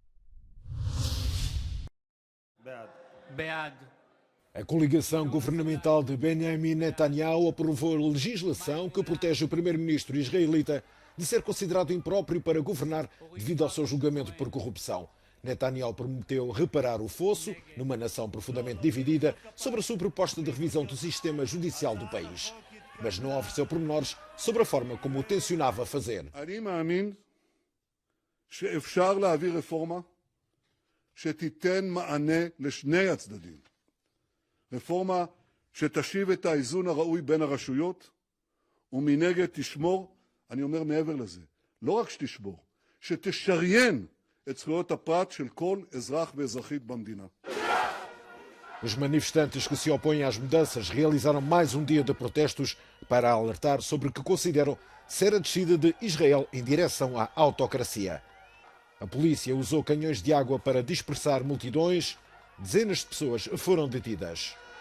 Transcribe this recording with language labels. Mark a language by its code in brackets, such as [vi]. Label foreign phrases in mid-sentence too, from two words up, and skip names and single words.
[pt] A coligação governamental de Benjamin Netanyahu aprovou a legislação que protege o primeiro-ministro israelita de ser considerado impróprio para governar devido ao seu julgamento por corrupção. Netanyahu prometeu reparar o fosso numa nação profundamente dividida sobre a sua proposta de revisão do sistema judicial do país. Mas não ofereceu pormenores sobre a forma como o tencionava fazer. [he] אני מאמין שאפשר להעביר רפורמה שתיתן מענה לשני הצדדים. רפורמה שתשיב את האיזון הראוי בין הרשויות, ומנגד תשמור, אני אומר מעבר לזה, לא רק שתשמור, שתשריין את זכויות הפרט של כל אזרח ואזרחית במדינה. [pt] Os manifestantes que se opõem às mudanças realizaram mais um dia de protestos para alertar sobre o que consideram ser a descida de Israel em direção à autocracia. A polícia usou canhões de água para dispersar multidões. Dezenas de pessoas foram detidas.